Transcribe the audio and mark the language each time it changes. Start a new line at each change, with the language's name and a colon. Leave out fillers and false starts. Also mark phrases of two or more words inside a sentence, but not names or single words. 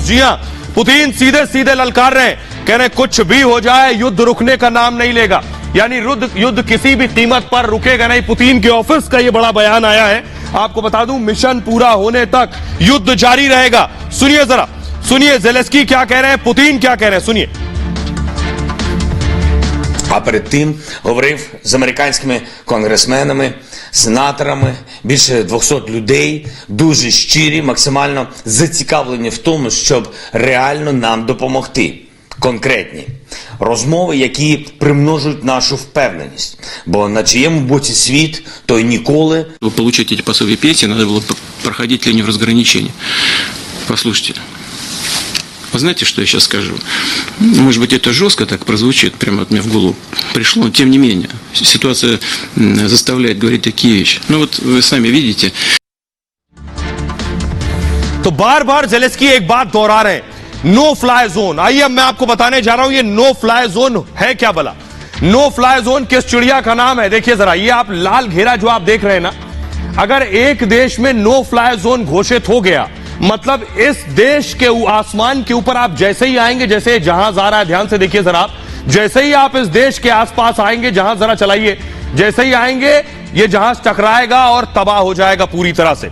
Hindi: जी हां, पुतिन सीधे सीधे ललकार रहे हैं, कह रहे हैं कुछ भी हो जाए युद्ध रुकने का नाम नहीं लेगा। यानी युद्ध किसी भी कीमत पर रुकेगा नहीं। पुतिन के ऑफिस का यह बड़ा बयान आया है, आपको बता दूं मिशन पूरा होने तक युद्ध जारी रहेगा। सुनिए जरा, सुनिए जेलेंस्की क्या कह रहे हैं, पुतिन क्या कह रहे हैं, सुनिए।
Ukrainian: А перед тим говорив з американськими конгресменами, сенаторами, більше 200 людей, дуже щирі, максимально зацікавлені в тому, щоб реально нам допомогти. Конкретні розмови, які примножують нашу впевненість. Бо на чиєму боці світ, той ніколи...
Russian: Чтобы получить эти пособия пенсии, надо было проходить линию разграничения. Послушайте, вы знаете, что я сейчас скажу? Может быть, это жестко так прозвучит, прямо от меня в голову пришло, но тем не менее, ситуация заставляет говорить такие вещи. Ну вот вы сами видите.
Hindi: तो बार बार जेलेंस्की एक बात दोहरा रहे हैं,
English: no fly zone.
Hindi: आइए अब मैं आपको बताने जा रहा हूं ये
English: no fly zone
Hindi: है क्या भला।
English: no fly zone
Hindi: किस चिड़िया का नाम है, देखिए जरा, ये आप लाल घेरा जो आप देख रहे हैं ना, अगर एक देश में
English: no fly zone
Hindi: घोषित हो गया, मतलब इस देश के आसमान के ऊपर आप जैसे ही आएंगे, जैसे जहाज आ रहा है, ध्यान से देखिए जरा आप, जैसे ही आप इस देश के आसपास आएंगे, जहाज जरा चलाइए, जैसे ही आएंगे ये जहाज टकराएगा और तबाह हो जाएगा पूरी तरह से।